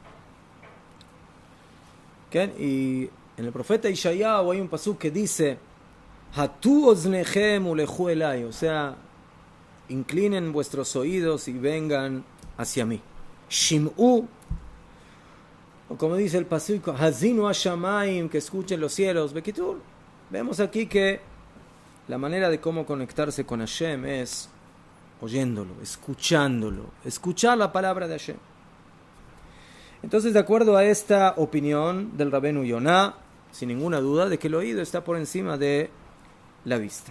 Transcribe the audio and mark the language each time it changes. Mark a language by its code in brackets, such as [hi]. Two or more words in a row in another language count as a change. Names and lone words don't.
[es] Y en el profeta Ishayahu hay un pasuk que dice [he] הטו אזנכם ולכו אלי, [es] o sea, inclinen vuestros oídos y vengan hacia mí. Shim'u, o como dice el pasuk, [he] האזינו השמים, [es] que escuchen los cielos. Bekitur, vemos aquí que la manera de cómo conectarse con Hashem es oyéndolo, escuchándolo, escuchar la palabra de Hashem. Entonces, de acuerdo a esta opinión del Rabenu Yonah, sin ninguna duda, de que el oído está por encima de la vista.